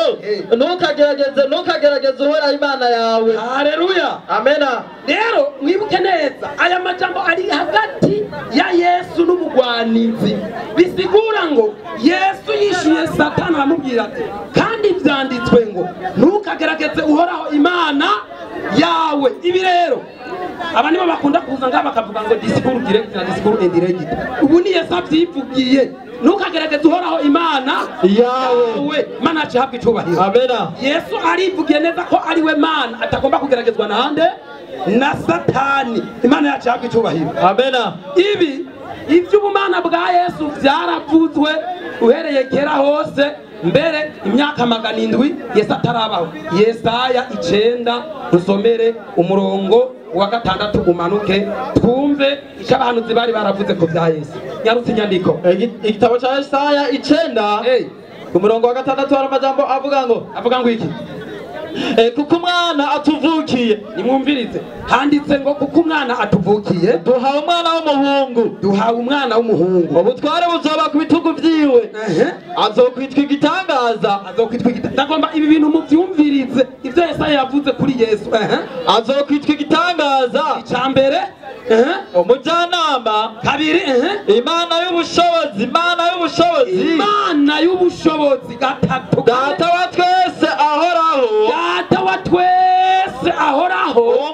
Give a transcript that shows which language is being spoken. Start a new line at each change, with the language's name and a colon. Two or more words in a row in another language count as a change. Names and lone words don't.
Rundi: ntukagerageze uhoraho Imana yawe haleluya amena rero mwibuke neza aya majambo ari hagati ya Yesu n'umugwanizi bisigura ngo Yesu yishuye Satani aramubwira ati kandi vyanditswe ngo ntukagerageze uhoraho Imana yawe ibi rero aba nibo bakunda kuza ngaha bakavuga ngo
French: discours direct
Rundi: na
French: discours indirect
Rundi: ubu ni Yesu avyivugiye ntukagerageze uhoraho Imana yawe mana ahabwa icyubahiro amena Yesu arivugiye neza ko ari we Mana atagomba kugeragezwa na Satani Imana yacu ahabwa icyubahiro amena iby'ubumana bwa Yesu byaravuzwe uhereye kera hose mbere imyaka 700 Yesu atarabaho Yesaya 9 dusomere umurongo wa 6 umanuke twumve icyo abahanuzi bari baravuze ko bya Yesu nyarutse inyandiko igitabo cya Yesaya 9 ku murongo wa 6 hari amajambo avuga ngo iki kuko umwana atuvukiye nimwumvirize handitse ngo kuko umwana atuvukiye duhawe umwana w'umuhungu ubutware buzoba ku bitugu vyiwe azokwitwa igitangaza ndagomba ibi bintu muvyumvirize ivyo Yesaya yavuze kuri Yesu azokwitwa igitangaza icambere umujyanama kabiri Imana y'ubushobozi gatatu data wa twese ahoraho